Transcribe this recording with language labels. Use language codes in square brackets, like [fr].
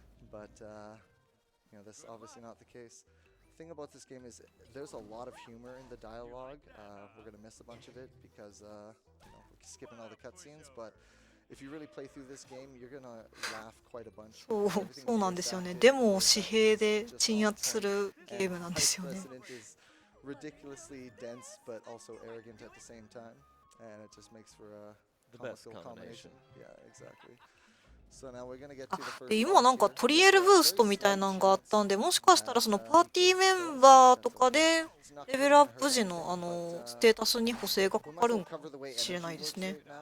[en] But you know, that's obviously not the case. The thing about this game is there's a lot of humor in the dialogue. We're gonna miss a bunch of it because you know, we're skipping all the cutscenes, but if you really play through this game, you're gonna laugh quite a bunch. [ja] そうなんですよね。デモを紙幣で鎮圧するゲームなんですよね。 [en] ridiculously dense but also arrogant at the same time, and it just makes for a comical combination. Yeah, exactly. So now we're gonna get to the first. [ja] で、今なんかトリエルブーストみたいなのがあったんで、もしかしたらそのパーティーメンバーとかでレベルアップ時のステータスに補正がかかるんかもしれないですね。